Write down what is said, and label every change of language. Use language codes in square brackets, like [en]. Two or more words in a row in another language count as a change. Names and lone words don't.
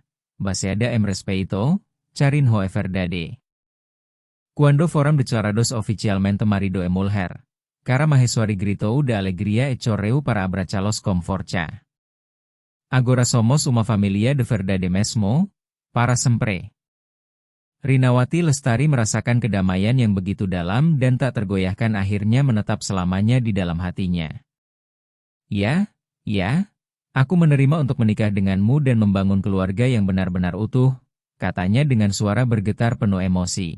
[pt] Baseada em respeito, carinho e verdade. Quando foram declarados oficialmente marido e mulher, Karamaheswari gritou de alegria e choreu para abraçá-los com força. Agora somos uma família de verdade mesmo, para sempre. [id] Rinawati Lestari merasakan kedamaian yang begitu dalam dan tak tergoyahkan akhirnya menetap selamanya di dalam hatinya. Ya, aku menerima untuk menikah denganmu dan membangun keluarga yang benar-benar utuh, katanya dengan suara bergetar penuh emosi.